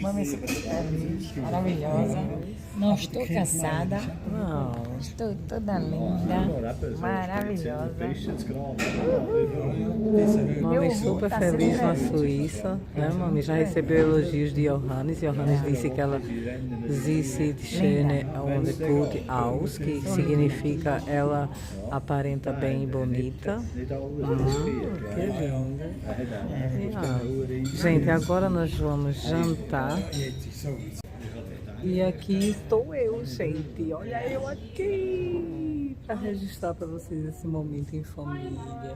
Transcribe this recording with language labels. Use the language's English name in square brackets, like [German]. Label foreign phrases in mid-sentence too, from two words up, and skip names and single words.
[Portuguese] Mami super feliz, maravilhosa. Não estou cansada. Não, Estou toda linda, maravilhosa. Mami super tá feliz sempre na feliz. Suíça, né? Mami já recebeu elogios de Johannes. Johannes disse que ela [German] sie sieht schön und gut aus, [Portuguese] que significa ela aparenta bem e bonita. Que lindo. Gente, agora nós vamos jantar. E aqui estou eu, gente. Olha eu aqui para registrar para vocês esse momento em família.